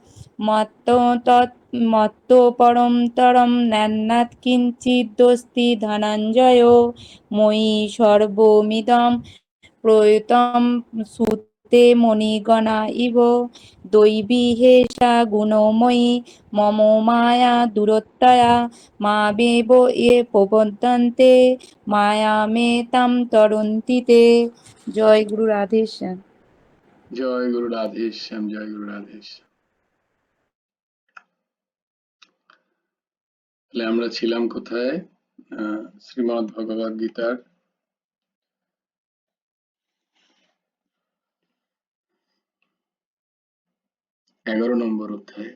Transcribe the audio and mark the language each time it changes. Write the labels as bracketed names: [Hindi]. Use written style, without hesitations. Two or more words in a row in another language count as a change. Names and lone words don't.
[Sanskrit] मत्तो परं तरं नान्यत् किञ्चिदस्ति धनञ्जय, मयि सर्वमिदं प्रयुक्तं सुते मणिगणा इव। दैवी हेषा गुणमयी मम माया दुरत्यया, मामेव ये प्रपद्यन्ते मायामेतां तरन्ति ते। [Bangla] জয় গুরু রাধেশ্যাম। জয় গুরু রাধেশ্যাম, জয় গুরু রাধেশ্যাম। তাহলে আমরা ছিলাম কোথায়? শ্রীমদ্ ভগবদ গীতার 11 নম্বর অধ্যায়ে।